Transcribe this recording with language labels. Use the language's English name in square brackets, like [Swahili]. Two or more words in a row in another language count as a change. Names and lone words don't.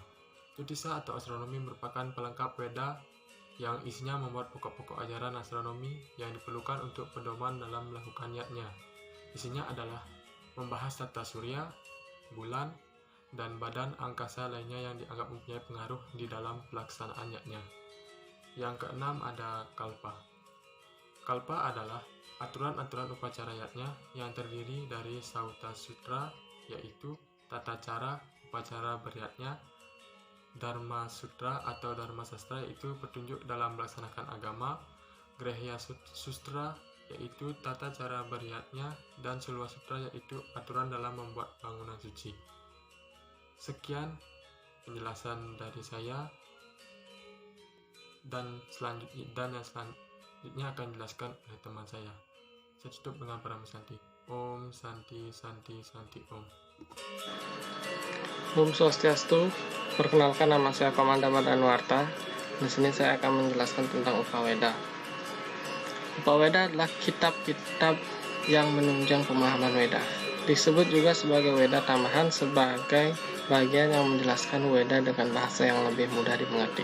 [Indonesian] Jyotisa atau astronomi merupakan pelengkap Weda yang isinya memuat pokok-pokok ajaran astronomi yang diperlukan untuk pedoman dalam melakukan yatnya. Isinya adalah membahas tata surya, bulan, dan badan angkasa lainnya yang dianggap mempunyai pengaruh di dalam pelaksanaan yatnya. Yang keenam ada Kalpa. Kalpa adalah aturan-aturan upacara yatnya yang terdiri dari Sauta Sutra, yaitu tata cara upacara beryatnya, Dharma Sutra atau Dharma Sastra, yaitu petunjuk dalam melaksanakan agama, Grehya Sutra, yaitu tata cara beryatnya, dan Sulwa Sutra, yaitu aturan dalam membuat bangunan suci. Sekian penjelasan dari saya, dan yang selanjutnya akan dijelaskan oleh teman saya. Saya tutup dengan Parama Santi. [Sanskrit] ॐ शान्तिः शान्तिः शान्तिः ॐ. [Balinese] Om Swastiastu. [Indonesian] Perkenalkan, nama saya Komanda Madanwarta. Di sini saya akan menjelaskan tentang Upaweda. Upaweda adalah kitab-kitab yang menunjang pemahaman Weda. Disebut juga sebagai Weda tambahan sebagai bagian yang menjelaskan Weda dengan bahasa yang lebih mudah dimengerti.